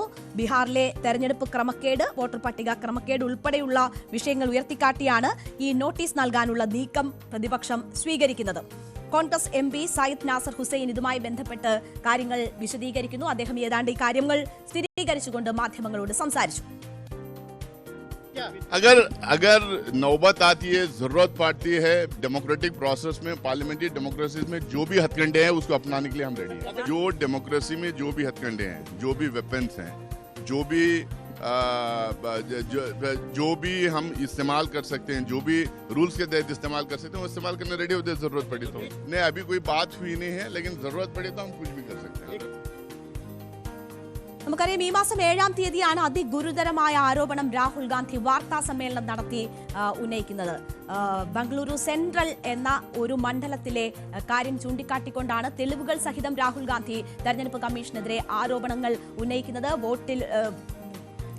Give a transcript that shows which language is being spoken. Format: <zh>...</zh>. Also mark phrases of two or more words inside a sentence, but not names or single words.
<ml>ബീഹാറിലെ തെരഞ്ഞെടുപ്പ് ക്രമക്കേട്, വോട്ടർ പട്ടിക ക്രമക്കേട് ഉൾപ്പെടെയുള്ള വിഷയങ്ങൾ ഉയർത്തിക്കാട്ടിയാണ് ഈ നോട്ടീസ് നൽകാനുള്ള നീക്കം പ്രതിപക്ഷം സ്വീകരിക്കുന്നത്. കോൺഗ്രസ് MP സയ്യിദ് നാസർ ഹുസൈൻ ഇതുമായി ബന്ധപ്പെട്ട് കാര്യങ്ങൾ വിശദീകരിക്കുന്നു. അദ്ദേഹം ഏതാണ്ട് ഈ കാര്യങ്ങൾ സ്ഥിരീകരിച്ചുകൊണ്ട് മാധ്യമങ്ങളോട് സംസാരിച്ചു.</ml> <hi>अगर नौबत आती है, जरूरत पड़ती है</hi> <en>democratic process</en> <hi>में,</hi> <en>parliamentary democracy</en> <hi>में जो भी हथकंडे हैं उसको अपनाने के लिए हम रेडी हैं. जो डेमोक्रेसी में जो भी हथकंडे हैं, जो भी वेपन्स हैं, जो भी हम इस्तेमाल कर सकते हैं, जो भी रूल्स के तहत इस्तेमाल कर सकते हैं, वो इस्तेमाल करने रेडी होते हैं जरूरत पड़ी तो. नहीं, अभी कोई बात हुई नहीं है, लेकिन जरूरत पड़ी तो हम कुछ भी कर सकते हैं.</hi> <ml>നമുക്കറിയാം, ഈ മാസം 7-ാം തീയതിയാണ് അതിഗുരുതരമായ ആരോപണം രാഹുൽ ഗാന്ധി വാർത്താ സമ്മേളനം നടത്തി ഉന്നയിക്കുന്നത്. ബംഗളൂരു സെൻട്രൽ എന്ന ഒരു മണ്ഡലത്തിലെ കാര്യം ചൂണ്ടിക്കാട്ടിക്കൊണ്ടാണ് തെളിവുകൾ സഹിതം രാഹുൽ ഗാന്ധി തെരഞ്ഞെടുപ്പ് കമ്മീഷനെതിരെ ആരോപണങ്ങൾ ഉന്നയിക്കുന്നത്.</ml>